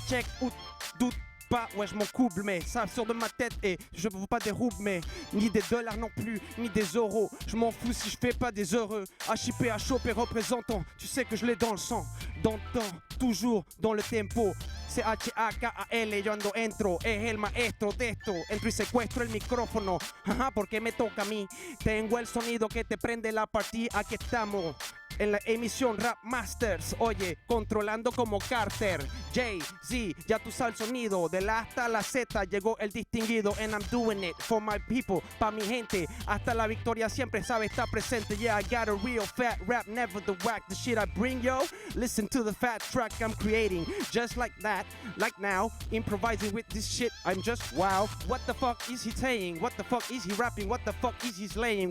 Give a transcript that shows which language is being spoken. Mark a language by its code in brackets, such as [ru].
[fr] Check ou doute pas. Ouais, je m'en couple, mais ça sort de ma tête. Et je veux pas des roubles, mais ni des dollars non plus, ni des euros. Je m'en fous si je fais pas des heureux. HIP, à choper représentant. Tu sais que je l'ai dans le sang, dans le temps, toujours dans le tempo. [es] C-H-A-K-A-L, yo ando entro, es el maestro de esto. Entro y secuestro el micrófono, porque me toca a mí. Tengo el sonido que te prende la partida, aquí estamos. en la emisión Rap Masters. Oye, controlando como Carter. Jay-Z, ya tú sabes el sonido. De la hasta la Z llegó el distinguido. [en] And I'm doing it for my people, [es] pa' mi gente. Hasta la victoria siempre sabe estar presente. [en] Yeah, I got a real fat rap, never the whack. The shit I bring, yo, listen to the fat track I'm creating. Just like that, like now, improvising with this shit, I'm just wow. What the fuck is he saying? What the fuck is he rapping? What the fuck is he slaying?